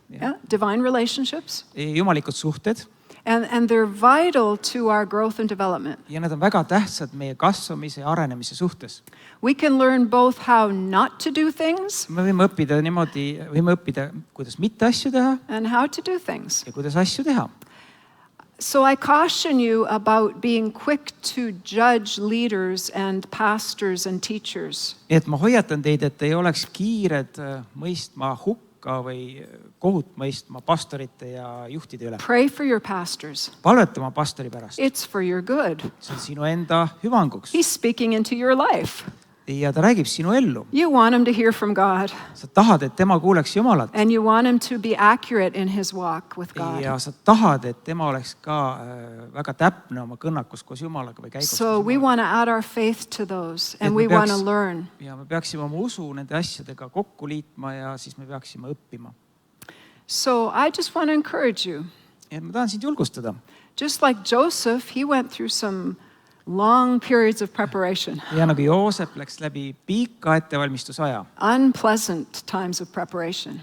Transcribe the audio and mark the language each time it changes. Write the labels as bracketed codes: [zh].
[en] Yeah, divine relationships. [et] jumalikud suhted. [en] And they're vital to our growth and development. [et] Ja need on väga tähtsad meie kasvamise ja arenemise suhtes. [en] We can learn both how not to do things [et] Me võime õppida niimoodi, võime õppida, kuidas mitte asju teha [en] and how to do things. [et] ja kuidas asju teha. [en] So I caution you about being quick to judge leaders and pastors and teachers. [et] Nii et ma hoiatan teid, et ei oleks kiired mõistma hukka või kohut mõistma pastorite ja juhtide üle. [en] Pray for your pastors. [et] Palveta oma pastori pärast. [en] It's for your good. [et] See on sinu enda hüvanguks. [en] He's speaking into your life. [et] Ja ta räägib sinu ellu. [en] You want him to hear from God. [et] Sa tahad, et tema kuuleks Jumalat. [en] And you want him to be accurate in his walk with God. [et] Ja sa tahad, et tema oleks ka väga täpne oma kõnnakus koos Jumalaga või käigus. [en] So we want to add our faith to those and we want to learn. [et] Ja me peaksime oma usu nende asjadega kokku liitma ja siis me peaksime õppima. [en] So I just want to encourage you. [et] Ja ma tahan sind julgustada. [en] Just like Joseph, he went through some long periods of preparation. [et] Ja nagu Joosep läks läbi pika ettevalmistusaja. [en] Unpleasant times of preparation.